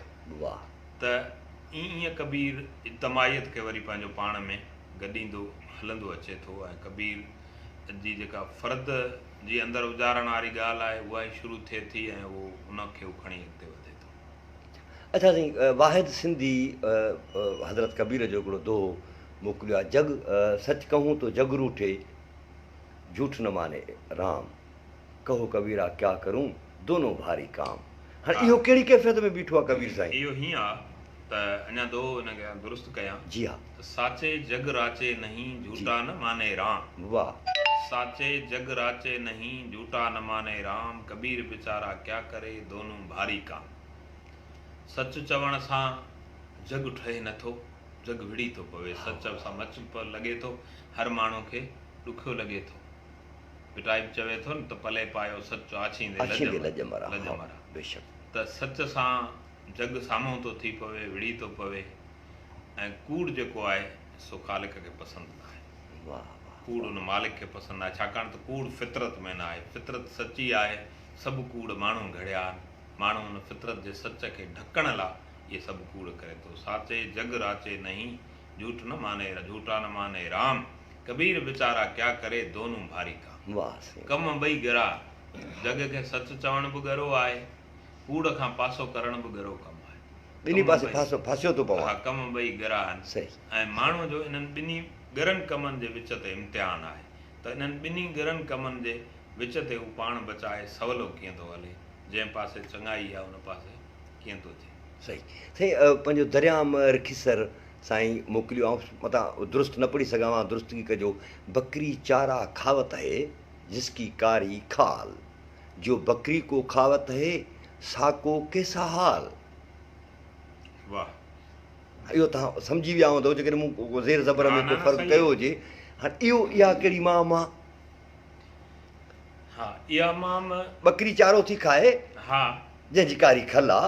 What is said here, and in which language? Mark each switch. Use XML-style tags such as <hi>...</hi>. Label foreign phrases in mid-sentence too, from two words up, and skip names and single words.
<sd>त ईअं कबीर इज्तमाहियत खे वरी पंहिंजो पाण में गॾींदो हलंदो अचे थो। ऐं कबीर जी जेका फ़र्द जी अंदरि उजारण वारी ॻाल्हि आहे उहा ई शुरू थिए थी ऐं उहो उनखे उहो खणी अॻिते वधे थो। अच्छा साईं, वाहिद सिंधी हज़रत कबीर जो हिकिड़ो दोहो मोकिलियो आहे,</sd> <hi>जग सच कहूं तो जग रूठे, झूठ न माने राम, कहो कबीरा क्या करूं, दोनों भारी काम।</hi> <sd>हाँ, इहो कहिड़ी कैफ़ियत में बीठो आहे कबीर साईं? इहो हीअं आहे त अञा दो हिनखे दुरुस्त कयां। जी हाँ,</sd> <hi>त साचे जग राचे नहीं, झूठा न माने राम।</hi> <sd>वाह,</sd> <hi>साचे जग राचे नहीं, झूठा न माने राम। कबीर बेचारा क्या करे, दोनों भारी काम।</hi> <sd>सच चवण सां जग ठहे नथो, जग विड़ी थो पवे। सच सां मच लॻे थो, हर माण्हू खे ॾुखियो लॻे थो। पिटाई चवे थो न त पले पायो सच आछींदे अच्छी लज मरा, मरा। बेशक। त सच सां जग साम्हूं थो थी पवे, विड़ी थो पवे। ऐं कूड़ जेको आहे सो ख़ालिक खे पसंदि न आहे। वाह, कूड़ उन मालिक खे पसंदि आहे, छाकाणि त कूड़ फितरत में न आहे। फितरत सची आहे, सभु कूड़ माण्हू घड़िया आहिनि। माण्हू उन फितरत जे सच खे ढकण लाइ इहे सभु कूड़ करे थो।</sd> <hi>साचे जग राचे नहीं, झूठ न माने, झूठा न माने राम। कबीर बेचारा क्या करे, दोनों भारी काम।</hi> <sd>वाह, कम ॿई गिरा। जग खे सच चवण बि गरो आहे, कूड़ खां पासो करण बि गरो कमु आहे। ॿिन्ही पासे फासियो थो पवां। हा, कम ॿई गिरा आहिनि। सही। ऐं माण्हू जो इन्हनि ॿिन्ही गरनि कमनि जे विच ते इम्तिहान आहे। त इन्हनि ॿिन्ही गरनि कमनि जे विच ते हू पाण बचाए सवलो कीअं थो हले, जंहिं पासे चङाई आहे उन पासे कीअं थो थिए। सही सही। पंहिंजो दरियाम रखीसर साईं मोकिलियो, ऐं मतां दुरुस्त न पढ़ी सघां, दुरुस्तगी कजो।</sd> <hi>बकरी चारा खावत है जिसकी कारी खाल, जो बकरी को खावत है साको कैसा हाल।</hi> <sd>वाह, इहो तव्हां सम्झी विया हूंदव जेकॾहिं मूं ज़ेर ज़बर में हा, को न, फ़र्क़ु सही कयो आहे। हुजे। हाणे इहा कहिड़ी माम आहे? हा, इहा माम। बकरी चारो थी खाए, हा, जंहिंजी कारी खल आहे,</sd>